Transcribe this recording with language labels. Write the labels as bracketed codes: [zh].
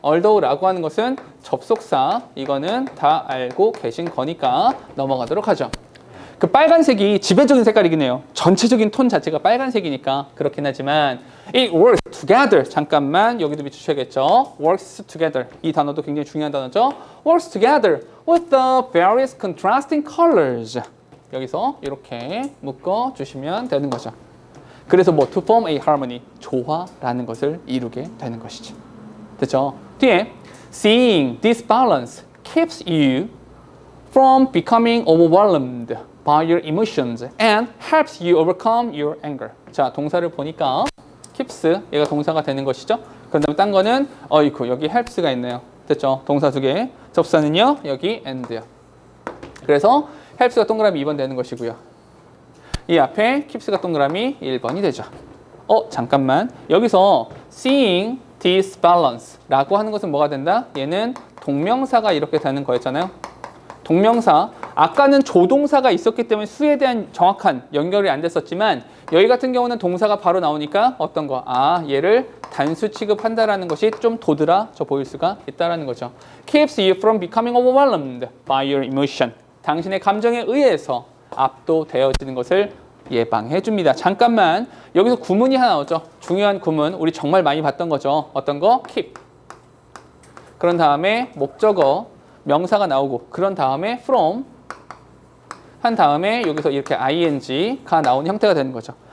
[ko] although라고 하는 것은 접속사, 이거는 다 알고 계신 거니까 넘어가도록 하죠. 그 빨간색이 지배적인 색깔이긴 해요. 전체적인 톤 자체가 빨간색이니까 그렇긴 하지만 [en] it works together, [ko] 잠깐만 여기도 비추셔야겠죠. works together, 이 단어도 굉장히 중요한 단어죠. [en] works together with the various contrasting colors. [ko] 여기서 이렇게 묶어 주시면 되는 거죠. 그래서 뭐 [en] to form a harmony, [ko] 조화라는 것을 이루게 되는 것이죠. 됐죠? [en] 뒤에 seeing this balance keeps you from becoming overwhelmed by your emotions and helps you overcome your anger. [ko] 자, 동사를 보니까 keeps, 얘가 동사가 되는 것이죠. 그 다음에 딴 거는 어이쿠, 여기 helps가 있네요. 됐죠? 동사 두 개. 접사는요, 여기 and요. 그래서 helps가 동그라미 2번 되는 것이고요. 이 앞에 keeps가 동그라미 1번이 되죠. 잠깐만. 여기서 [en] seeing this balance [ko] 라고 하는 것은 뭐가 된다? 얘는 동명사가 이렇게 되는 거였잖아요. 동명사. 아까는 조동사가 있었기 때문에 수에 대한 정확한 연결이 안 됐었지만 여기 같은 경우는 동사가 바로 나오니까 어떤 거? 얘를 단수 취급한다라는 것이 좀 도드라져 보일 수가 있다라는 거죠. [en] Keeps you from becoming overwhelmed by your emotion. [ko] 당신의 감정에 의해서 압도되어지는 것을 예방해 줍니다. 잠깐만, 여기서 구문이 하나 나오죠. 중요한 구문, 우리 정말 많이 봤던 거죠. 어떤 거? keep. 그런 다음에 목적어, 명사가 나오고, 그런 다음에 from 한 다음에 여기서 이렇게 ing가 나오는 형태가 되는 거죠.